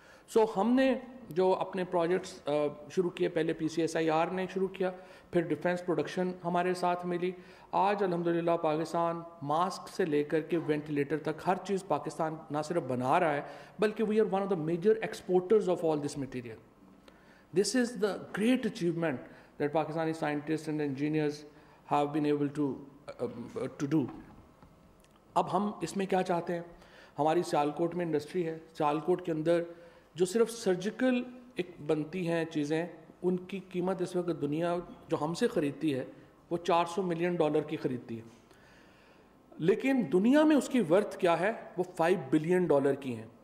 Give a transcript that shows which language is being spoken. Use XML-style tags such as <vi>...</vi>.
<ur>سو ہم نے جو اپنے پروجیکٹس شروع کیے, پہلے PCSIR نے شروع کیا, پھر ڈیفینس پروڈکشن ہمارے ساتھ ملی. آج الحمدللہ پاکستان ماسک سے لے کر کے وینٹیلیٹر تک ہر چیز پاکستان نہ صرف بنا رہا ہے بلکہ</ur> <en>We are one of the major exporters of all this material. This is the great achievement that Pakistani scientists and engineers have been able to do.</en> <ur>اب ہم اس میں کیا چاہتے ہیں, ہماری سیالکوٹ میں انڈسٹری ہے, سیالکوٹ کے اندر جو صرف سرجیکل ایک بنتی ہیں چیزیں, ان کی قیمت اس وقت دنیا جو ہم سے خریدتی ہے وہ $400 ملین کی خریدتی ہے, لیکن دنیا میں اس کی ورتھ کیا ہے وہ $5 بلین کی ہیں.</ur>